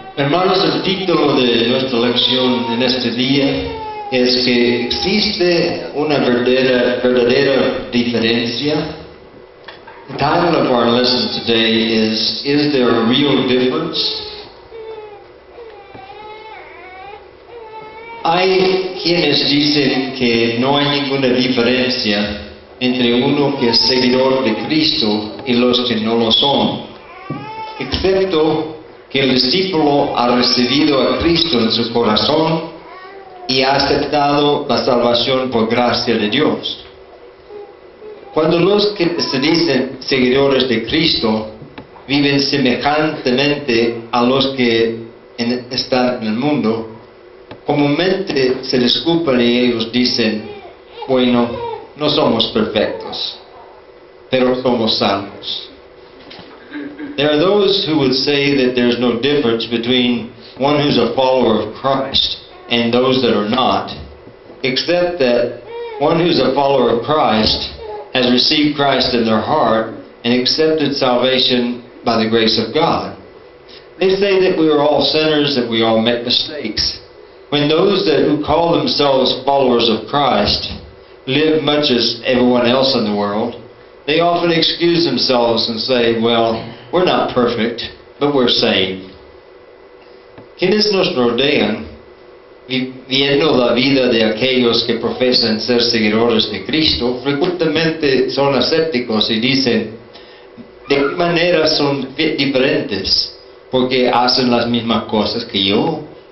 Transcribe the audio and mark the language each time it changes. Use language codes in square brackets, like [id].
[es] Hermanos, el título de nuestra lección en este día es que existe una verdadera diferencia. [en] The title of our lesson today is there a real difference? [es] Hay quienes dicen que no hay ninguna diferencia entre uno que es seguidor de Cristo y los que no lo son, excepto que el discípulo ha recibido a Cristo en su corazón y ha aceptado la salvación por gracia de Dios. Cuando los que se dicen seguidores de Cristo viven semejantemente a los que están en el mundo, comúnmente se disculpan y ellos dicen, bueno, no somos perfectos, pero somos salvos. [en] There are those who would say that there's no difference between one who's a follower of Christ and those that are not, except that one who's a follower of Christ has received Christ in their heart and accepted salvation by the grace of God. They say that we are all sinners, that we all make mistakes. When those who call themselves followers of Christ live much as everyone else in the world, they often excuse themselves and say, well, we're not perfect, but we're saved. [es] Quienes nos rodean, viviendo la vida de aquellos que profesan ser seguidores de Cristo, frecuentemente son escépticos y dicen, ¿de qué manera son diferentes? Porque hacen las mismas cosas que yo.